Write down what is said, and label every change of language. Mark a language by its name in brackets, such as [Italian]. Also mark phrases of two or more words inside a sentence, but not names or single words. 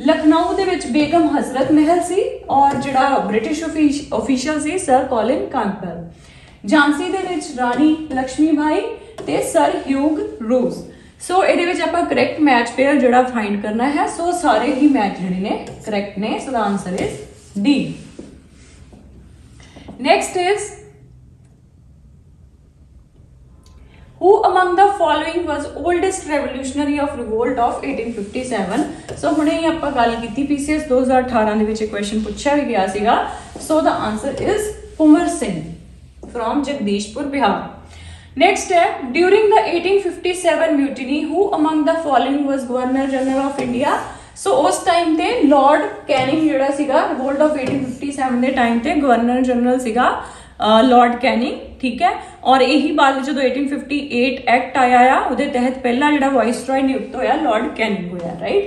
[Punjabi] ਲਖਨਊ ਦੇ ਵਿੱਚ ਬੇਗਮ ਹਜ਼ਰਤ ਮਹਿਲ ਸੀ ਔਰ ਜਿਹੜਾ [English] British official [Punjabi] ਸੀ ਸਰ ਕੋਲਿਨ ਕੈਂਪਬੈਲ। ਝਾਂਸੀ ਦੇ ਵਿੱਚ ਰਾਣੀ ਲక్ష్ਮੀ ਬਾਈ ਤੇ ਸਰ ਹਿਊਗ ਰੋਜ਼। ਸੋ ਇਹਦੇ ਵਿੱਚ ਆਪਾਂ [English] correct match pair [Punjabi] ਜਿਹੜਾ ਫਾਈਂਡ ਕਰਨਾ ਹੈ। ਸੋ ਸਾਰੇ ਹੀ ਮੈਚ ਜਿਹੜੇ ਨੇ ਕਰੈਕਟ ਨੇ, [English] so the answer is D. Next is who among the following was oldest revolutionary of revolt of 1857। [Punjabi] so ਹੁਣੇ ਹੀ ਆਪਾਂ ਗੱਲ ਕੀਤੀ PCS 2018 ਦੇ ਵਿੱਚ ਇਹ ਕੁਐਸਚਨ ਪੁੱਛਿਆ ਵੀ ਗਿਆ ਸੀਗਾ। [English] so the answer is ਕੁੰਵਰ ਸਿੰਘ from ਜਗਦੀਸ਼ਪੁਰ ਬਿਹਾਰ। next ਹੈ during the 1857 mutiny who among the following was governor general of India। [Punjabi] ਸੋ ਉਸ ਟਾਈਮ ਤੇ ਲਾਰਡ ਕੈਨਿੰਗ ਜਿਹੜਾ ਸੀਗਾ [English] revolt of 1857 [Punjabi] ਦੇ ਟਾਈਮ ਤੇ [English] governor general [Punjabi] ਸੀਗਾ ਲਾਰਡ ਕੈਨਿੰਗ, ਠੀਕ ਹੈ। ਔਰ ਇਹੀ ਬਾਅਦ ਜਦੋਂ 1858 ਐਕਟ ਆਇਆ ਆ ਉਹਦੇ ਤਹਿਤ ਪਹਿਲਾ ਜਿਹੜਾ ਵਾਇਸਰॉय ਨਿਯੁਕਤ ਹੋਇਆ ਲਾਰਡ ਕੈਨਿੰਗ ਹੋਇਆ, ਰਾਈਟ।